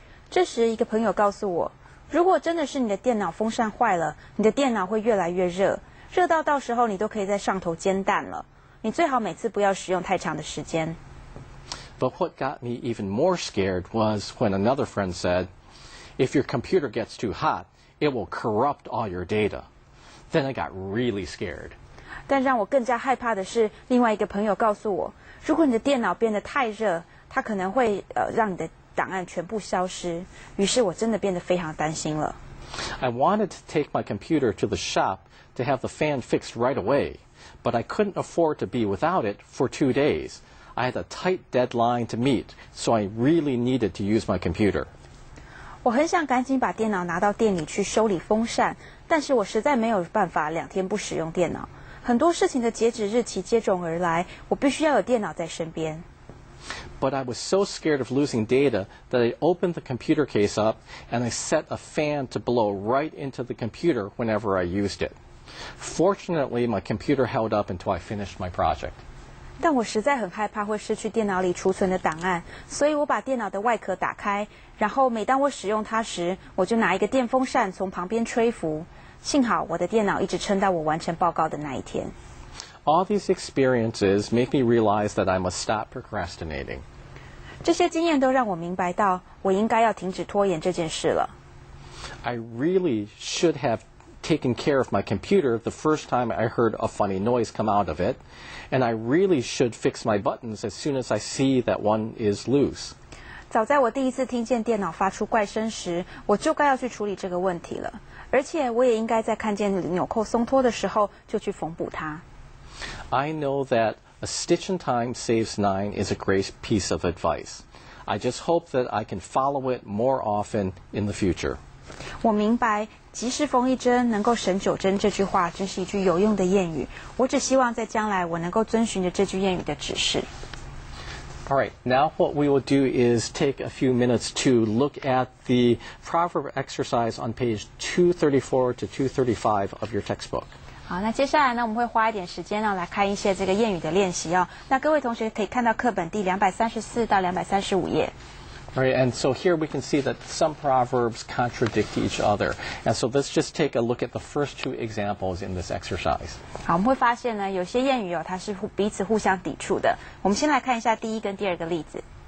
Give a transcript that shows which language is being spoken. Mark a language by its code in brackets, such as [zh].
[zh] 这时，一个朋友告诉我，如果真的是你的电脑风扇坏了，你的电脑会越来越热，热到时候你都可以在上头煎蛋了。你最好每次不要使用太长的时间。 [en] But what got me even more scared was when another friend said, "If your computer gets too hot, it will corrupt all your data." Then I got really scared. [zh] 但让我更加害怕的是，另外一个朋友告诉我，如果你的电脑变得太热，它可能会让你的档案全部消失。于是我真的变得非常担心了。 [en] I wanted to take my computer to the shop to have the fan fixed right away, but I couldn't afford to be without it for 2 days. I had a tight deadline to meet, so I really needed to use my computer. [zh] 我很想赶紧把电脑拿到店里去修理风扇，但是我实在没有办法2天不使用电脑。很多事情的截止日期接踵而来，我必须要有电脑在身边。 [en] But I was so scared of losing data that I opened the computer case up and I set a fan to blow right into the computer whenever I used it. Fortunately, my computer held up until I finished my project. [zh] 但我实在很害怕会失去电脑里储存的档案，所以我把电脑的外壳打开，然后每当我使用它时，我就拿一个电风扇从旁边吹拂。幸好我的电脑一直撑到我完成报告的那一天。 [en] All these experiences make me realize that I must stop procrastinating. [zh] 这些经验都让我明白到，我应该要停止拖延这件事了。 [en] I really should have taken care of my computer the first time I heard a funny noise come out of it, and I really should fix my buttons as soon as I see that one is loose. [zh] 早在我第一次听见电脑发出怪声时，我就该要去处理这个问题了。而且我也应该在看见纽扣松脱的时候就去缝补它。 [en] I know that a stitch in time saves 9 is a great piece of advice. I just hope that I can follow it more often in the future. [zh] 我明白及时缝一针能够省9针这句话真是一句有用的谚语。我只希望在将来我能够遵循着这句谚语的指示。 [en] All right, now what we will do is take a few minutes to look at the proverb exercise on page 234 to 235 of your textbook. [zh] 好，那接下来呢，我们会花一点时间来看一些这个谚语的练习哦。那各位同学可以看到课本第234到235页。 [en] All right, and so here we can see that some proverbs contradict each other. And so let's just take a look at the first 2 examples in this exercise. [zh] 好，我们会发现呢，有些谚语它是彼此互相抵触的。我们先来看一下第一跟第二个例子。